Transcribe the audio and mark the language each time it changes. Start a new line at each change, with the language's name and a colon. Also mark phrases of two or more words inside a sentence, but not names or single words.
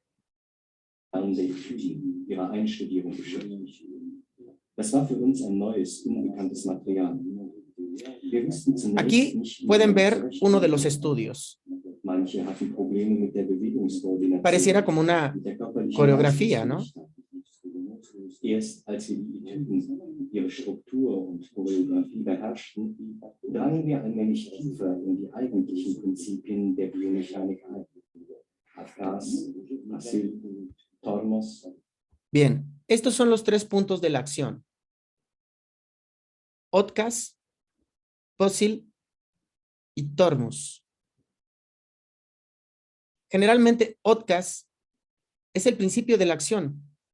Spanish: Aquí pueden ver uno de los estudios. Pareciera como una coreografía, ¿no?
German: Erst als wir die Etüden, ihre Struktur und Choreografie beherrschten, drangen wir allmählich tiefer in die eigentlichen Prinzipien der Biomechanik ein.
Russian: Afkas, Asyl, Tormos.
Spanish: Bien, estos son los 3 puntos de la acción.
Russian: Otkas, Posil y Tormus.
Spanish: Generalmente, Otkas es el principio de la acción.